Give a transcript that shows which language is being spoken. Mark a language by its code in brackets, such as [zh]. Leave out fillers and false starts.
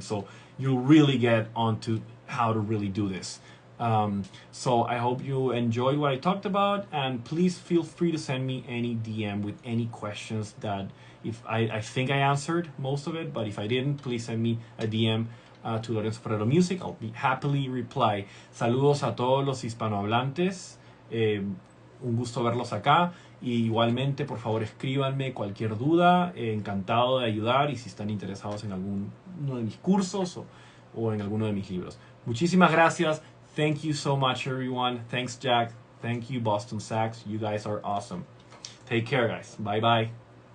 [en] So you'll really get onto how to really do this. So I hope you enjoyed what I talked about, and please feel free to send me any DM with any questions that if I think I answered most of it, but if I didn't, please send me a DM to Lorenzo Ferrero Music. I'll be happily reply. [es] Saludos a todos los hispanohablantes. Un gusto verlos acá. Y igualmente, por favor, escríbanme cualquier duda. Encantado de ayudar. Y si están interesados en alguno de mis cursos o en alguno de mis libros. Muchísimas gracias. [en] Thank you so much, everyone. Thanks, Jack. Thank you, Boston Sax. You guys are awesome. Take care, guys. Bye-bye.